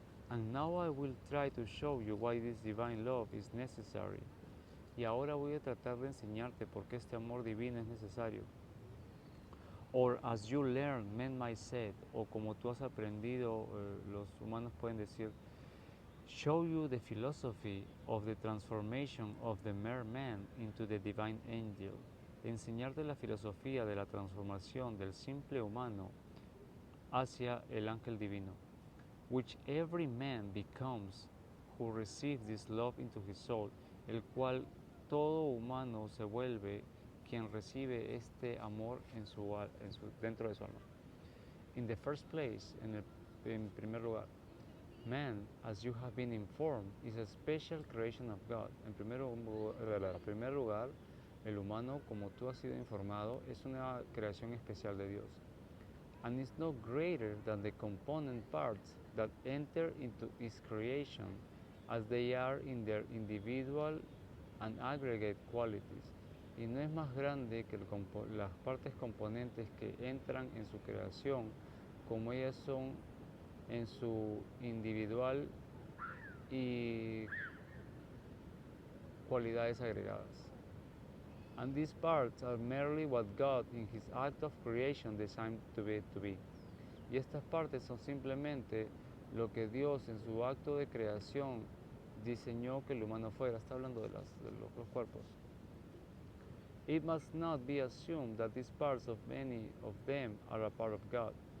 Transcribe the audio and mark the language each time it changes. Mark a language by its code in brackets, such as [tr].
[en] And now I will try to show you why this divine love is necessary. [es] Y ahora voy a tratar de enseñarte por qué este amor divino es necesario. [en] Or as you learn, men might say, [es] o como tú has aprendido, los humanos pueden decir, [en] show you the philosophy of the transformation of the mere man into the divine angel. [es] Enseñarte la filosofía de la transformación del simple humano hacia el ángel divino, [en] which every man becomes who receives this love into his soul, [es] el cual todo humano se vuelve quien recibe este amor dentro de su alma. [en] In the first place, [es] en primer lugar, [en] man, as you have been informed, is a special creation of God. [es] En primer lugar, el humano, como tú has sido informado, es una creación especial de Dios. [en] And is no greater than the component parts that enter into its creation as they are in their individual and aggregate qualities. [es] Y no es más grande que las partes componentes que entran en su creación como ellas son en su individual y cualidades agregadas. [en] And these parts are merely what God in his act of creation designed to be. [es] Y estas partes son simplemente lo que Dios en su acto de creación diseñó que el humano fuera. Está hablando de los cuerpos. [en] It must not be assumed that these parts of many of them are a part of God.